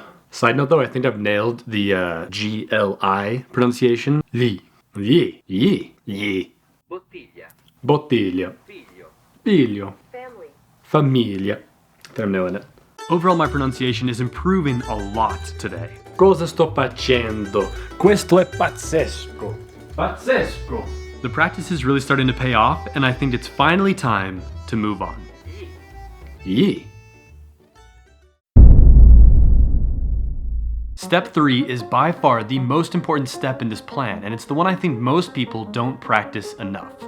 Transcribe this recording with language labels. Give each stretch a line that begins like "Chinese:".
English: Side note though, I think I've nailed the G-L-I pronunciation.
Italian: Li. Bottiglia. Bottiglia. Figlio.
English: Family. Famiglia. I think I'm nailing it. Overall, my pronunciation is improving a lot today.
Italian: Cosa sto facendo? Questo è pazzesco. Pazzesco.
English: The practice is really starting to pay off, and I think it's finally time to move on. Yeah. Step 3 is by far the most important step in this plan, and it's the one I think most people don't practice enough.